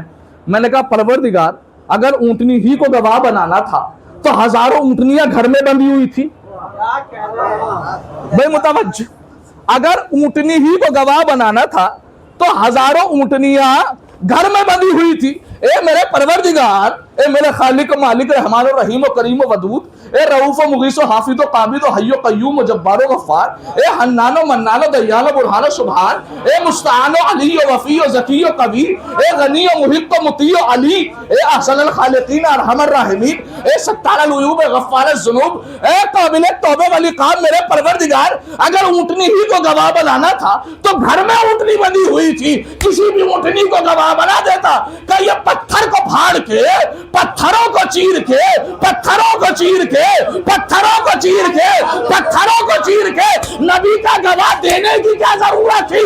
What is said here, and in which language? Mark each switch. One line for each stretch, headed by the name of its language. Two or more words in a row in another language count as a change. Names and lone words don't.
Urdu: میں نے کہا پروردگار اگر اونٹنی ہی کو گواہ بنانا تھا تو ہزاروں اونٹنیاں گھر میں بندھی ہوئی تھی. بھائی متوجہ، اگر اونٹنی ہی کو گواہ بنانا تھا تو ہزاروں اونٹنیاں گھر میں بندھی ہوئی تھی. اے میرے پروردگار اے میرے خالق و مالک رحمان و رحیم و کریم و ودود، اے رؤوف و مغیث و حافظ و قابض و حی و قیوم و جبار و غفار، اے حنان و منان و دیان و برہان و سبحان، اے مستعان و علی و وفی و ذکی و قوی، اے غنی و محق و مطیع و علی، اے
Arabic: احسن الخالقین ارحم الراحمین،
Urdu: اے
Arabic: ستار العیوب غفار الذنوب،
Urdu: اے قابل توبہ والی کام میرے پروردگار، اگر اونٹنی ہی کو گواہ بنانا تھا تو گھر میں اونٹنی بندی ہوئی تھی، کسی بھی اونٹنی کو گواہ بنا دیتا کہ یہ پتھر کو پھاڑ کے، پتھروں کو چیر کے، پتھروں کو چیر کے، پتھروں کو چیر کے، پتھروں کو چیر کے نبی کا گواہ دینے کی کیا ضرورت تھی؟